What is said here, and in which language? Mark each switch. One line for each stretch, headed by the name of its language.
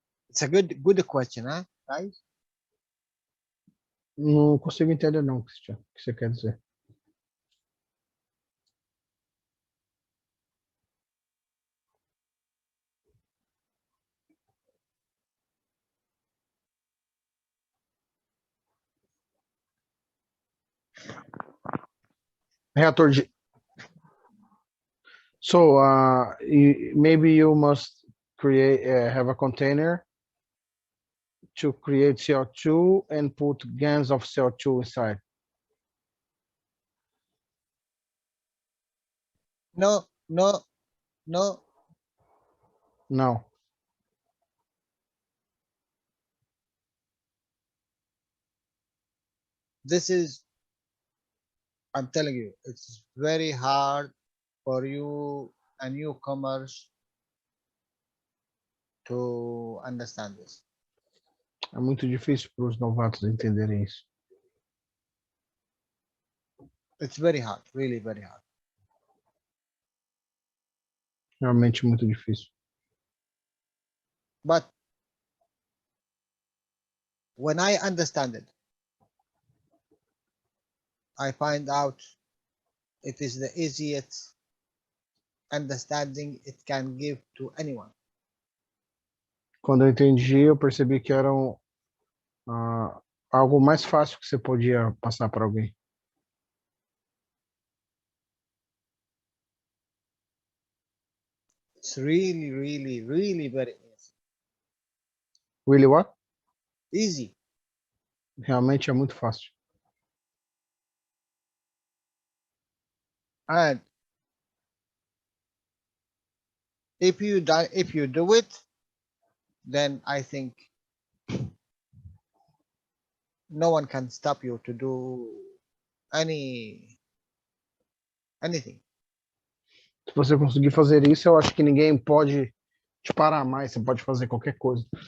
English: It's a good question, huh, guys?
Portuguese: Não consigo entender não, Cristian, o que você quer dizer. Reator de...
English: So, maybe you must create, have a container to create CO2 and put gans of CO2 inside. No, no, no. No. This is, I'm telling you, it's very hard for you and newcomers to understand this.
Portuguese: É muito difícil para os novatos entenderem isso.
English: It's very hard, really very hard.
Portuguese: Realmente muito difícil.
English: But when I understand it, I find out it is the easiest understanding it can give to anyone.
Portuguese: Quando eu entendi, eu percebi que era algo mais fácil que você podia passar para alguém.
English: It's really, really, really very easy. Really what? Easy.
Portuguese: Realmente é muito fácil.
English: And if you do it, then I think no one can stop you to do anything.
Portuguese: Se você conseguir fazer isso, eu acho que ninguém pode te parar mais. Você pode fazer qualquer coisa.